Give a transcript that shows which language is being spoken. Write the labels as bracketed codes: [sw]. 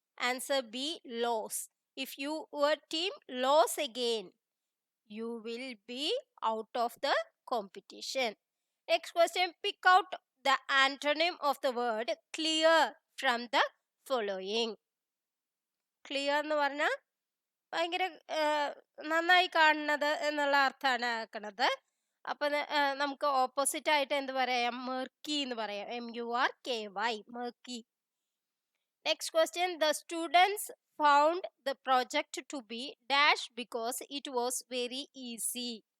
[en] Answer B, lose. If your team lose again, you will be out of the competition. Next question. Pick out the antonym of the word clear from the following. [ml] Clear എന്ന് പറഞ്ഞാൽ ഭയങ്കര നന്നായി കാണുന്നത് എന്നുള്ള അർത്ഥമാണ് ആക്കുന്നത്. അപ്പൊ നമുക്ക് ഓപ്പോസിറ്റ് ആയിട്ട് എന്ത് പറയാം? മെർക്കി എന്ന് പറയാം. MURKY, മെർക്കി. [en] Next question. The students found the project to be dash because it was very easy.